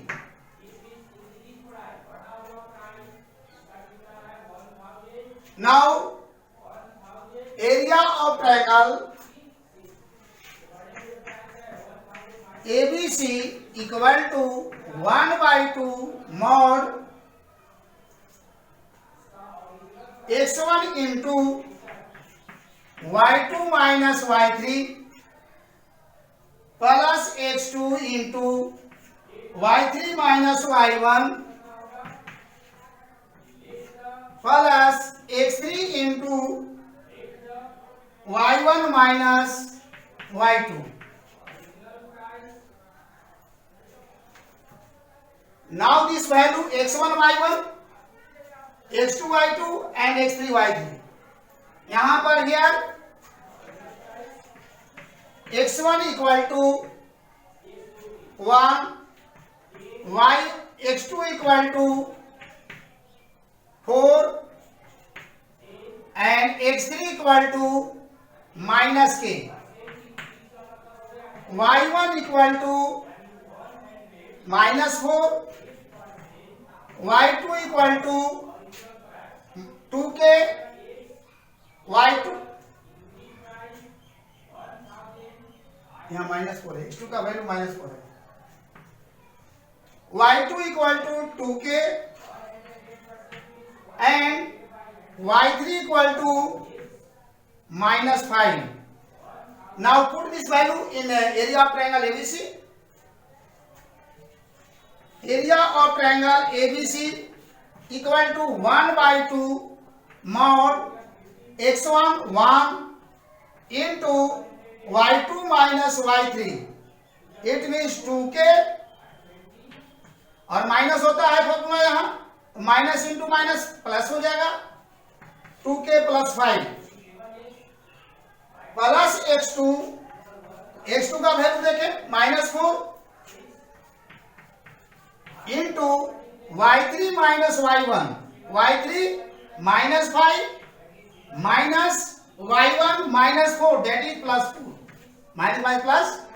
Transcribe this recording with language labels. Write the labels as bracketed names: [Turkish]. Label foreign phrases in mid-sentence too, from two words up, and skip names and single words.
[English] Now area of triangle ABC equal to 1/2 mod x1 into y2 minus y3 plus x2 into y3 minus y1 plus x3 into y1 minus y2। Now this value x1 y1, x2 y2 and x3 y3 [Hindi] यहाँ पर [English] here x1 equal to 1, x2 equal to 4 and x3 equal to -k, y1 equal to [Hindi] -4, y2 [English] equal to [Hindi] 2k, y2 यहाँ -4 है, x2 का वैल्यू -4 है, [English] y2 equal to 2k and y3 equal to -5। Now put this value in area of triangle ABC. Area of triangle ABC equal to 1/2 mod x1 1 into y2 minus y3, it means 2k, और माइनस [Hindi] होता है [English] फॉर्मूला यहां, minus into minus plus [Hindi] हो जाएगा, [English] 2k प्लस 5 प्लस x2 का वैल्यू देखें -4 इंटू y3 माइनस y1, y3 -5 माइनस y1 -4 that is +2 minus plus